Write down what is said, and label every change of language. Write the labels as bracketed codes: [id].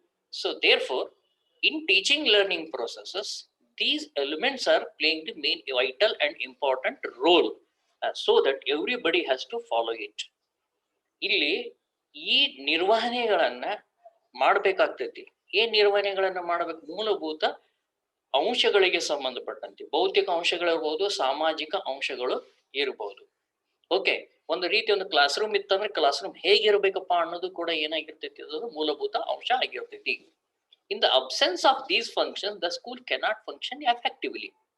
[en] So therefore, in teaching learning processes, these elements are playing the main vital and important role, so that everybody has to follow it. [kn] ಇಲ್ಲಿ ಈ ನಿರ್ವಹಣೆಗಳನ್ನ ಮಾಡಬೇಕಾಗ್ತೈತಿ. ಏನ್ ನಿರ್ವಹಣೆಗಳನ್ನ ಮಾಡಬೇಕು? ಮೂಲಭೂತ ಅಂಶಗಳಿಗೆ ಸಂಬಂಧಪಟ್ಟಂತೆ ಭೌತಿಕ ಅಂಶಗಳಿರ್ಬೋದು, ಸಾಮಾಜಿಕ ಅಂಶಗಳು ಇರಬಹುದು. ಓಕೆ, ಒಂದು ರೀತಿ ಒಂದು ಕ್ಲಾಸ್ ರೂಮ್ ಇತ್ತಂದ್ರೆ ಕ್ಲಾಸ್ ರೂಮ್ ಹೇಗಿರ್ಬೇಕಪ್ಪ ಅನ್ನೋದು ಕೂಡ ಏನಾಗಿರ್ತೈತಿ, ಅದು ಮೂಲಭೂತ ಅಂಶ ಆಗಿರ್ತೈತಿ. [en] In the absence of these functions, the school cannot function effectively.